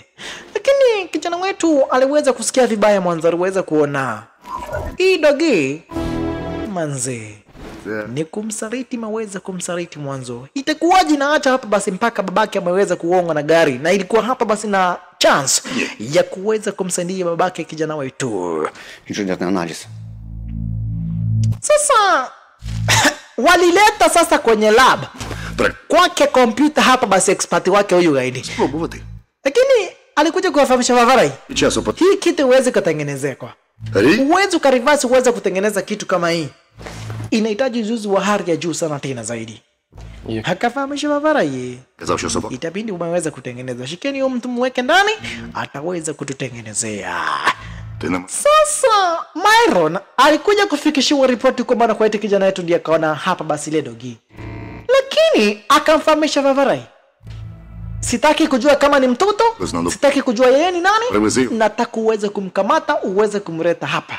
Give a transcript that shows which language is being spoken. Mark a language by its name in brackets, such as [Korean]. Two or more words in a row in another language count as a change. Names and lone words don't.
[Swahili] Lakini kijana wetu aliweza kusikia vibaya mwanzo, aliweza kuona hii dogi manze ni kumsaliti, maweza kumsaliti mwanzo. Itakuwaje na acha hapa basi mpaka babake ameweza kuongwa na gari, na ilikuwa hapa basi na chance ya kuweza kumsaidia babake kijana wetu. [Ukrainian] Інженерний аналіз. [Swahili] Sasa walileta sasa kwenye lab kwake kompyuta hapa basi expert wake huyu gaidi. [Ukrainian] Спробувати. [Swahili] Lakini alikuja kuwafahamisha Bavarai, [Ukrainian] Часу по [Swahili] hii kitu huwezi kutengenezeka. [Ukrainian] рік. [Swahili] Uwezi ukarivasi uweze kutengeneza kitu kama hii. Inahitaji ujuzi wa hali ya juu sana tena zaidi. Hakafahamisha Bavarai, [Ukrainian] Казав, що собака. [Swahili] itabidi umeweza kutengeneza. Shikeni huyo mtu mweke ndani, ataweza kututengenezea. [Ukrainian] Ти не [Swahili] Sasa Myron alikuja kufikishiwa ripoti kwamba na kwa kijana wetu ndiye akaona hapa basi ile dogi. Lakini akamfahamisha Bavarai, sitaki kujua kama ni mtoto, sitaki kujua yeye ni nani, nataka uweze kumkamata, uweze kumleta hapa.